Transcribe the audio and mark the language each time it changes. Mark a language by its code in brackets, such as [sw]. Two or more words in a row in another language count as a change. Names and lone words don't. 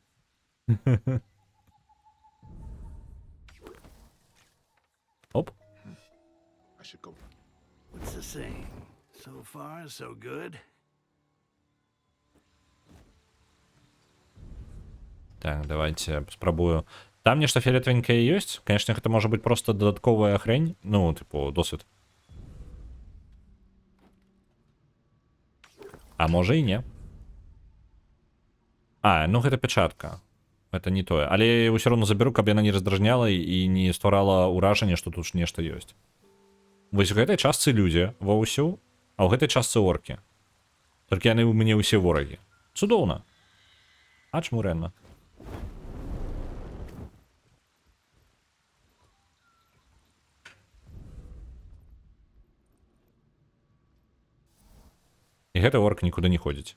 [en] Оп. I should go. What's the saying? So far, so good. [be] Так, давайте спрабую. Там нешта фіолетавенькае ёсць. Конечно, гэта можа быць просто дадатковая хрень. Ну, типу, досвід. А можа і не. А, ну гэта печатка. Это не тое. [ru] Але я его все равно заберу, [be] каб яна не раздражняла і не стварала ўражанне, што тут нешта ёсць. Вось у гэтай частцы людзі ва ўсю, а ў гэтай частцы оркі. Толькі яны ў мяне ўсе ворагі. Цудоўна. А чмурэнна. І гэты орк нікуды не ходзіць.